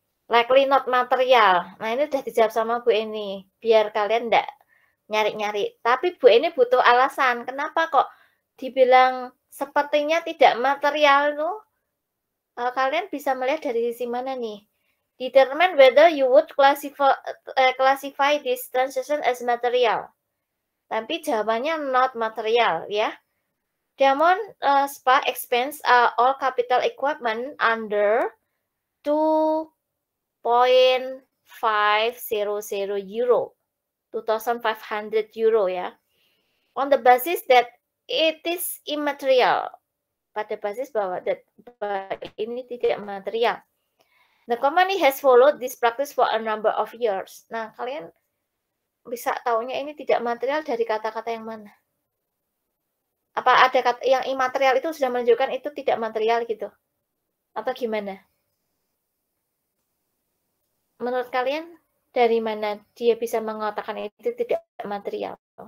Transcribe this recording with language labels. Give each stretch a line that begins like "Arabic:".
English: Likely not material.
Indonesian: Nah, ini udah dijawab sama Bu Eni. Biar kalian enggak nyari-nyari. Tapi Bu Eni butuh alasan. Kenapa kok dibilang sepertinya tidak material itu? Kalian bisa melihat dari sisi mana nih?
English: Determine whether you would classify this transaction as material.
Indonesian: Tapi jawabannya
English: not material ya. Diamond Spa expense all capital equipment under 2.500 euro, 2,500 euro ya. On the basis that it is immaterial.
Indonesian: Pada basis bahwa ini tidak material.
English: The company has followed this practice for a number of years.
Indonesian: Nah, kalian bisa taunya ini tidak material dari kata-kata yang mana? Apa ada kata yang imaterial itu sudah menunjukkan itu tidak material gitu? Atau gimana? Menurut kalian dari mana dia bisa mengatakan itu tidak material?